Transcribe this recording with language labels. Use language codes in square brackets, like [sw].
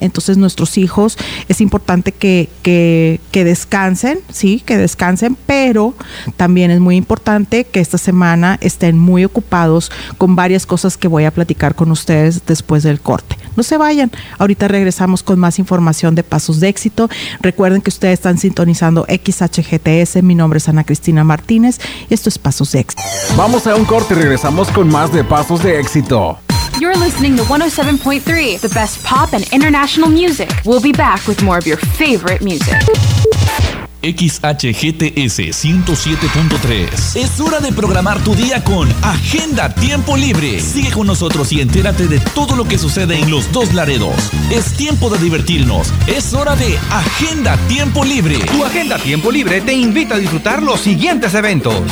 [es] Entonces nuestros hijos, es importante que descansen, sí, que descansen, pero también es muy importante que esta semana estén muy ocupados con varias cosas que voy a platicar con ustedes después del corte. No se vayan, ahorita regresamos con más información de Pasos de Éxito. Recuerden que ustedes están sintonizando XHGTS, mi nombre es Ana Cristina Martínez y esto es Pasos de Éxito. Vamos a un corte y regresamos con más de Pasos de Éxito. [en] You're listening to 107.3, the best pop and international music. We'll be back with more of your favorite music. [es] XHGTS 107.3. Es hora de programar tu día con Agenda Tiempo Libre. Sigue con nosotros y entérate de todo lo que sucede en los dos Laredos. Es tiempo de divertirnos. Es hora de Agenda Tiempo Libre. Tu Agenda Tiempo Libre te invita a disfrutar los siguientes eventos.